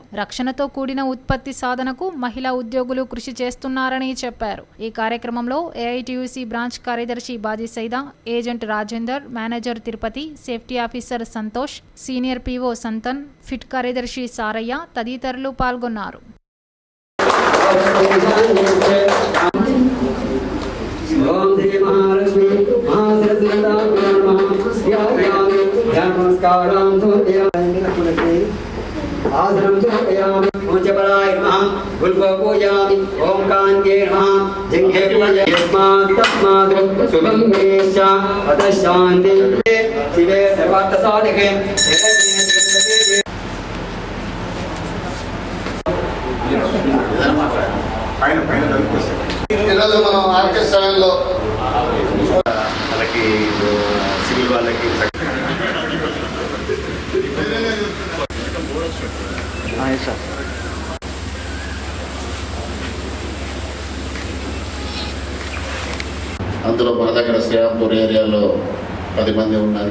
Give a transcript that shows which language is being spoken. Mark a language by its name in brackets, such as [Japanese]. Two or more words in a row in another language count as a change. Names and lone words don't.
[Telugu] రక్షణతో కూడిన ఉత్పత్తి సాధనకు మహిళా ఉద్యోగులు కృషి చేస్తున్నారని చెప్పారు. ఈ కార్యక్రమంలో ఏఐటియుసి బ్రాంచ్ కార్యదర్శి బాజీ సైదా, ఏజెంట్ రాజేందర్, మేనేజర్ తిరుపతి, సేఫ్టీ ఆఫీసర్ సంతోష్, సీనియర్ పిఓ సంతన్, ఫిట్ కార్యదర్శి సారయ్య తదితరులు పాల్గొన్నారు. [Sanskrit] आसनं समर्पयामि पूज्यपराय नमः गुल्को पूजयामि ओम कान्ते नमः जिह्वे पूजयामि यस्मात् तस्मात् शुभं वेश्च अतः शान्ति शिवे सर्वार्थसाधिके [Telugu] ఈరోజు మనం ఆర్కే7లో వాళ్ళకి సివిల్ వాళ్ళకి అందులో మన దగ్గర శ్రీరాంపూర్ ఏరియాలో 10 మంది ఉన్నారు.